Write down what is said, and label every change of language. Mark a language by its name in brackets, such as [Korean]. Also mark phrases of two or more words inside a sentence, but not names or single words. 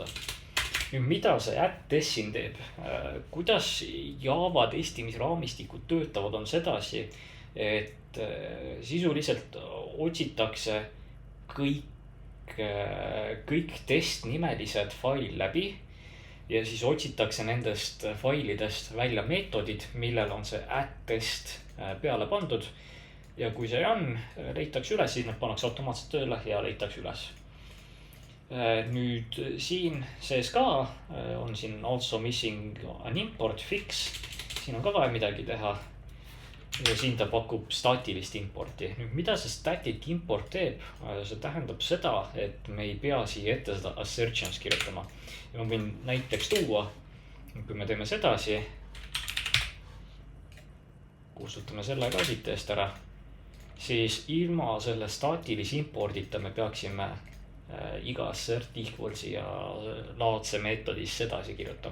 [Estonian] Nüüd, mida see @test siin teeb? Kuidas Java testimisraamistikud töötavad on sedasi, et sisuliselt otsitakse kõik testnimelised fail läbi ja siis otsitakse nendest failidest välja meetodid, millel on see @test peale pandud. Ja kui see on, leitakse üles, siis need pannakse automaatselt tööle ja leitakse üles. Nüüd siin sees ka on siin [English] also missing an import fix. [Estonian] Siin on ka vaja midagi teha. Ja siin ta pakub staatilist importi. Nüüd, mida see [English] static import [Estonian] teeb? See tähendab seda, et me ei pea siia ette seda assertions kirjutama. Ja ma võin näiteks tuua, kui me teeme sedasi, kustutame selle ka siit eest ära, siis ilma selle staatilise impordita me peaksime iga [English] assert equals'i [Estonian] ja laadse meetodis sedasi kirjutama.